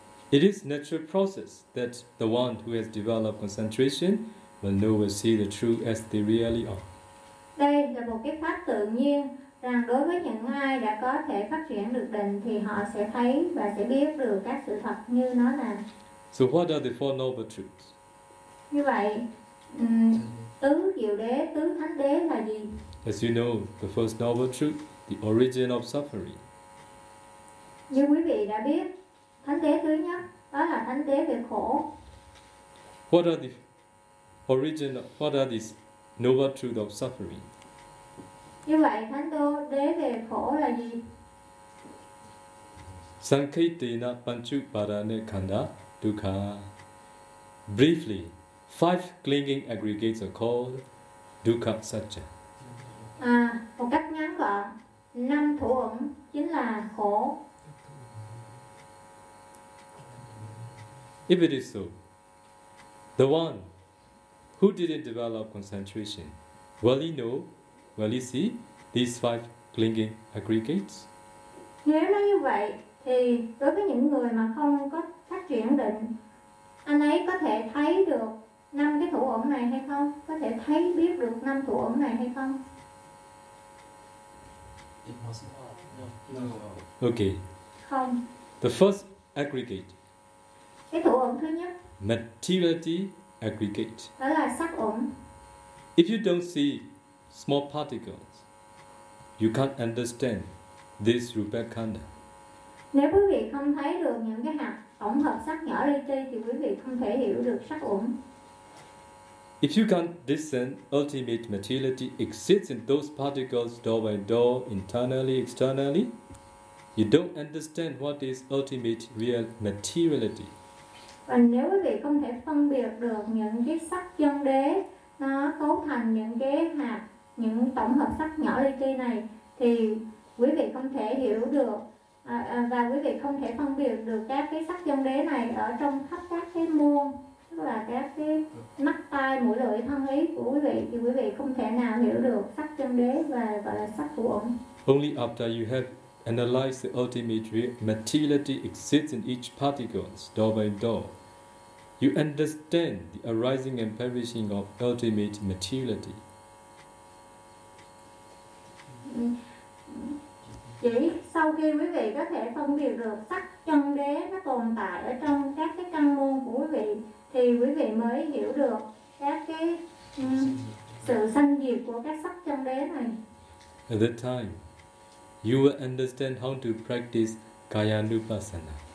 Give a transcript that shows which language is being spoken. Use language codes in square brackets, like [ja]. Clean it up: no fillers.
[en] It is natural process that the one who has developed concentration will know will see the truth as they really are. [vi] Đây là một cái pháp tự nhiên rằng đối với những ai đã có thể phát triển được định thì họ sẽ thấy và sẽ biết được các sự thật như nó là. [en] So what are the Four Noble Truths? [vi] Như vậy, tứ diệu đế, tứ thánh đế là gì? [en] As you know, the First Noble Truth, the origin of suffering. [vi] Như quý vị đã biết, thánh đế thứ nhất đó là thánh đế về khổ. [en] What are the origin of, what are these noble truths of suffering? [vi] Như vậy, thánh đế về khổ là gì? [pi] Sankhitena panchupadane khanda dukkha. [en] Briefly, five clinging aggregates are called dukkha satcha. [vi] Một cách ngắn gọn, năm thủ ẩn chính là khổ. [en] If it is so, the one who didn't develop concentration, will he know, will he see these five clinging aggregates? [vi] Nếu nói như vậy, thì đối với những người mà không có phát triển định, anh ấy có thể thấy được năm cái thủ ẩn này hay không? Có thể thấy biết được năm thủ ẩn này hay không? [en] Okay. [vi] Không. [en] The first aggregate. [vi] Cái thủ ẩn thứ nhất. [en] Materiality aggregate. [vi] Đó là sắc ẩn. [en] If you don't see small particles, you can't understand this rupakhanda. [vi] Nếu quý vị không thấy được những cái hạt tổng hợp sắc nhỏ li ti thì quý vị không thể hiểu được sắc ẩn. [en] If you can't discern ultimate materiality exists in those particles door by door, internally, externally, you don't understand what is ultimate real materiality. [vi] Và nếu quý vị không thể phân biệt được những cái sắc chân đế nó cấu thành những cái hạt, những tổng hợp sắc nhỏ li ti này, thì quý vị không thể hiểu được và quý vị không thể phân biệt được các cái sắc chân đế này ở trong khắp các cái muôn. Tức là các cái mắt tai mũi lưỡi thân ý của quý vị thì quý vị không thể nào hiểu được sắc chân đế và gọi là sắc thủ ẩn. [en] Only after you have analyze the ultimate materiality exists in each particle, door by door. You understand the arising and perishing of ultimate materiality. [vi] Chỉ sau khi quý vị có thể phân biệt được sắc chân đế nó tồn tại ở trong các cái căn môn của quý vị, thì quý vị mới hiểu được các cái sự sanh diệt của các sắc chân đế này. [en] At that time, you will understand how to practice Kayanupassana.